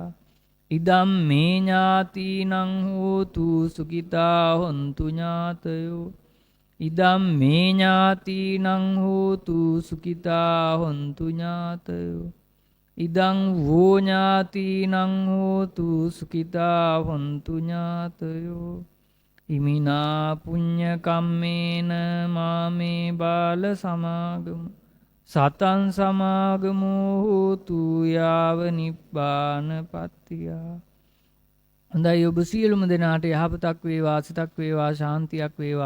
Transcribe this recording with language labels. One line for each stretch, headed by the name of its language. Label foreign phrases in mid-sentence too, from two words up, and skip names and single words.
Pali: ඉදම් මේ ඥාතිනං හෝතු සුඛිතා හොන්තු ඥාතයෝ. ඉදම් මේ ඥාතිනං හෝතු සුඛිතා හොන්තු ඥාතයෝ. ඉදං වෝ ඥාතිනං හෝතු සුඛිතා හොන්තු ඥාතයෝ. ඉමිනා පුඤ්ඤ කම්මේන මාමේ බාල සමාගමු සතං සමාගමෝ හෝතු යාව නිබ්බානපත්තිය.
Sinhala: හොඳයි, ඔබ සියලුම දෙනාට යහපතක් වේවා, සිතක් වේවා, ශාන්තියක් වේවා.